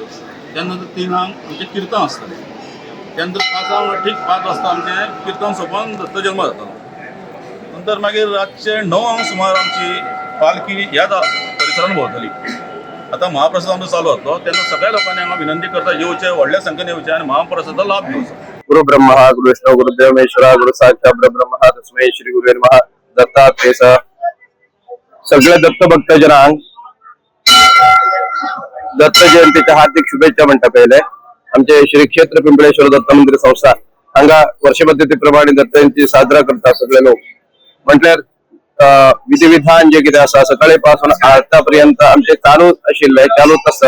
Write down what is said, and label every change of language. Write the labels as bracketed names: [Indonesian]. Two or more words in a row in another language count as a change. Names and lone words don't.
[Konkani] त्यानंतर 3 आमचे किर्तन आसतलें. त्यानंतर 5 ठीक 5 वाजता आमचें किर्तन सोंपोवन दत्त जल्म जातालो. नंतर मागीर रातचे 9 सुमार आमची पालखी ह्या परिसरान भोंवतली. आता महाप्रसाद आमचो चालू जातलो तेन्ना सगळ्या लोकांनी हांगा विनंती करता येवचे, व्हडल्या संख्येन येवचे आनी महाप्रसादाचो लाभ घेवचो. [Sanskrit] गुरु ब्रह्मा गुरु विष्णु गुरुदेव महेश्वरा गुरु साक्षात परब्रह्म तस्मै श्री गुरुवे नमः. [Konkani] दत्तात्रेय सगळ्या दत्त भक्तजनांक दत्त जयंतीच्या हार्दिक शुभेच्छा म्हणटा. पहिले आमचे श्री क्षेत्र पिंपळेश्वर दत्त मंदिर संस्था हांगा वर्ष पद्धतीप्रमाणे दत्त जयंती साजरा करतात सगळे लोक. म्हटल्यार विधिविधान जे कितें आसा सकाळी पासून आतापर्यंत आमचे चालूच आसता.